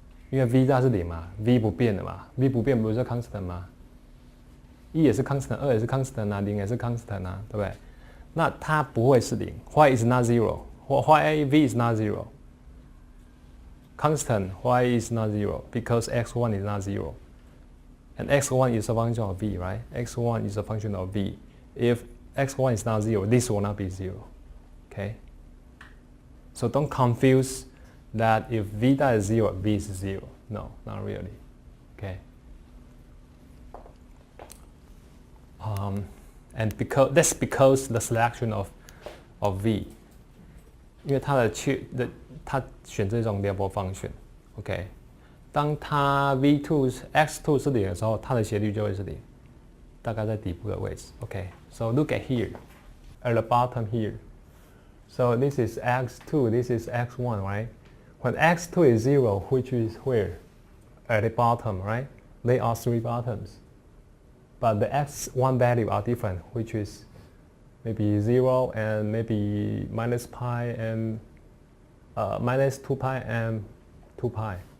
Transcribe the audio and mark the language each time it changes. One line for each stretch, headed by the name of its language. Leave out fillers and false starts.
Chinese: 因为 V 大是0嘛 ，V 不变的嘛 ，V 不变不是 constant 吗？1也是 constant， 2也是 constant 啊，0也是 constant 啊，对不对？那它不会是0
English: ，Why is not 0? Why V is not 0? Constant, why is not 0? Because x1 is not 0. And x1 is a function of V, right? x1 is a function of V. If x1 is not 0, this will not be 0. Okay? So don't confuse that if V dot is 0, V is 0. No, not really. Okay? And that's because the selection of v，
Chinese: 因为它选这种 variable function，OK， 当它 v2 x2 是0的时候，它的斜率就会是0，大概在底部的位置。
English: OK， so look at here, at the bottom here. So this is x2, this is x1, right? When x2 is 0, which is where? At the bottom, right? They are 3 bottoms. But the x1 value are different, which is maybe 0 and maybe minus pi and minus 2 pi and 2 pi.